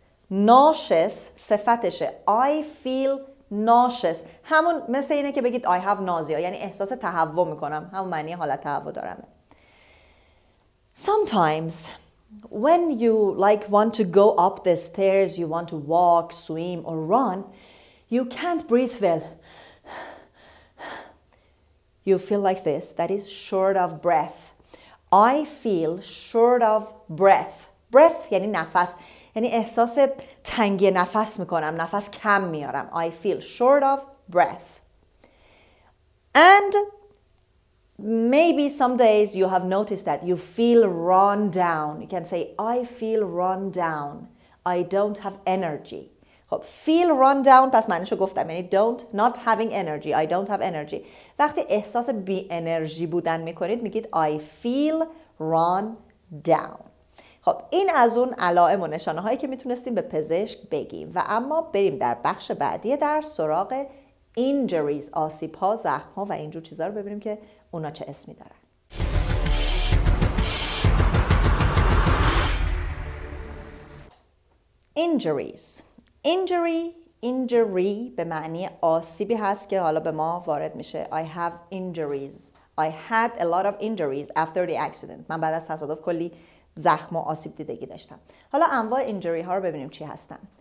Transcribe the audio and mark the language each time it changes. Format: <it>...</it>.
<fa>nauseous صفتشه.</fa> <en>I feel nauseous.</en> <fa>همون مثل اینه که بگید</fa> <en>I have nausea</en> <fa>یعنی احساس تهوع میکنم. همون معنی حالت تهوع دارمه.</fa> <en>Sometimes when you want to go up the stairs, you want to walk, swim or run, you can't breathe well. You feel like this. That is short of breath. I feel short of breath.</en> <fa>Breath یعنی نفس. یعنی احساس تنگی نفس میکنم. نفس کم میارم.</fa> <en>I feel short of breath. And maybe some days you have noticed that you feel run down. You can say I feel run down. I don't have energy.</en> <fa>خب feel run down پس معنیشو گفتم یعنی</fa> <en>not having energy. I don't have energy.</en> <fa>وقتی احساس بی انرژی بودن میکنید میگید</fa> <en>I feel run down.</en> <fa>خب این از اون علائم و نشانه هایی که میتونستیم به پزشک بگیم و اما بریم در بخش بعدی در سراغ injuries آسیب ها، زخم ها و اینجور چیزا رو ببینیم که اونا چه اسمی دارن.</fa> <en>injuries.</en> <fa>injury به معنی آسیبی هست که حالا به ما وارد میشه.</fa> <en>I have injuries. I had a lot of injuries after the accident.</en> <fa>من بعد از تصادف کلی زخم و آسیب دیدگی داشتم. حالا انواع injury ها رو ببینیم چی هستن.</fa>